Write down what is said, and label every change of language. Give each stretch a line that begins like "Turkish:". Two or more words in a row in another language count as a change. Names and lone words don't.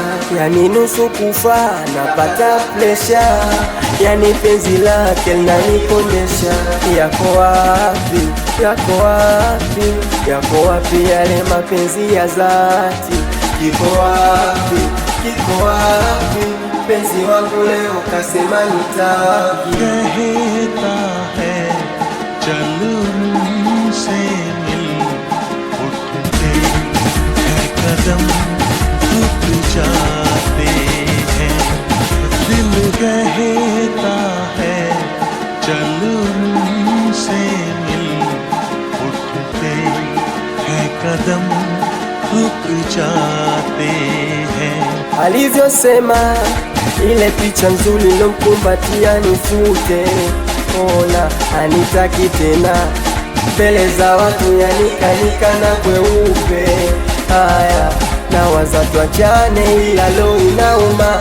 Swahili: Yani nusu kufa napata plesha, yani penzi lake linanipondesha. Yako wapi, yako wapi, yako wapi yale mapenzi ya dhati? Kiko wapi, kiko wapi penzi wangu leo kasema nitaki?
Hindi: कहता है चल उनसे मिल उठते हैं कदम रुक जाते हैं। दिल कहता है चल उनसे मिल उठते हैं कदम रुक जाते हैं।
Swahili: Alivyosema ile picha nzuri nilomkumbatia nifute. Ona anitaki tena mbele za watu, yanikanika na kweupe. Haya nawaza tuachane, ila lo inauma.